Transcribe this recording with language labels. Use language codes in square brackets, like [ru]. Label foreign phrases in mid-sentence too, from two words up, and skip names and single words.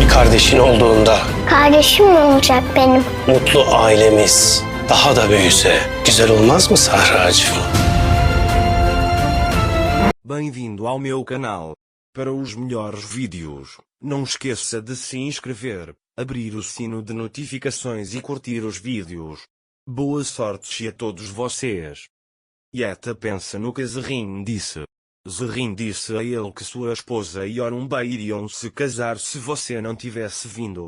[tr] kardeşin olduğunda Kardeşim mi olacak benim? mutlu ailemiz daha da büyüse güzel olmaz mı Sahracığım? [pt] Bem-vindo ao meu canal. Para os melhores vídeos, não esqueça de se inscrever, abrir o sino de notificações e curtir os vídeos. Boa sorte a todos vocês. Yeta pensa no que Zerrin disse. Zerrin disse a ele que sua esposa e Orumba iriam se casar se você não tivesse vindo.